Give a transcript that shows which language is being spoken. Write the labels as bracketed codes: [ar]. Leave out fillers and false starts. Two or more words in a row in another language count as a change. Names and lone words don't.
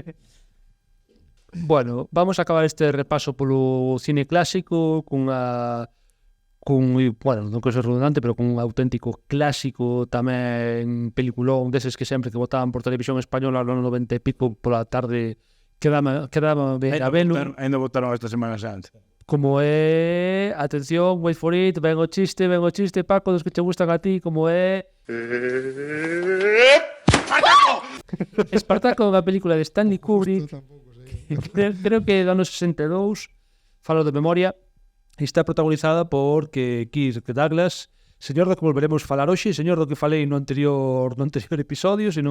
[gl] Bueno, vamos a acabar este repaso polo cine clásico bueno, non que ser redundante, pero cun auténtico clásico tamén peliculón deses que sempre que botaban por televisión española no 90 e pico pola tarde quedaba a velo. Ainda votaron esta Semana Santa. Como é, atención, [en] wait for it, [gl] ven o chiste, Paco, dos que che gustan a ti, como é... Espartaco é unha película de Stanley Kubrick, creo que do ano 62, falo de memoria, está protagonizada por Kirk Douglas, señor do que volveremos falar hoxe, señor do que falei no anterior episodio, senón...